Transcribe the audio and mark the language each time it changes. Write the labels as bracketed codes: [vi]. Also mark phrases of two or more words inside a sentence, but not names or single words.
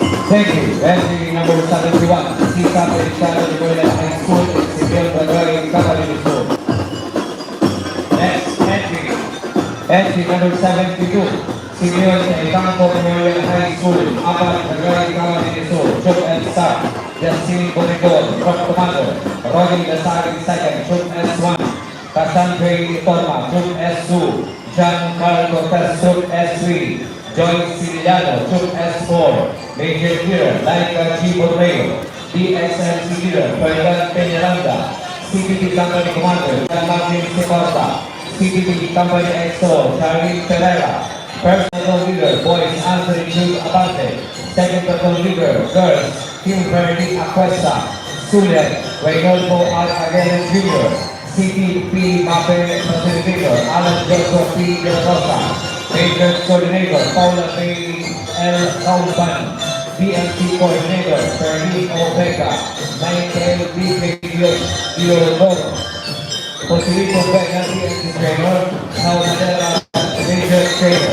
[en] Thank you. Entry number 71, Sika Feliciano Nicola High School, Civil Bragay, Camarines Sur. Next entry. Entry number 72, Civil Campo Memorial High School, Apat Bragay, Camarines Sur. Troop and Staff, Justin Bonigol, Troop Commander, Roddy Lasari II, Troop S1, Cassandre Torma, Troop S2, Giancarlo Cortez, Troop S3, Joyce Siliano, Troop S4, Major Leader, Laika G. Borrego, DXMC Leader, Ferdinand Peñaranda, CPT Company Commander, Martin Secorta, CPT Company XO, Charlie Pereira, First Patrol Leader, Boys Anthony Jude Abante, Second Patrol Leader, Girls, Kimberly Aquesta, Sulet, Reynoldo R. Aguirre Jr., CTP Mape Facilitator, Alan Joseph P. De La Rosa, Major Coordinator, Paula May L. Kauban, BMC Coordinator, Fernie Obeca, Michael D. Diodoro, Facilitator Becca, BMC Trainer, Pauladera, Major Trainer.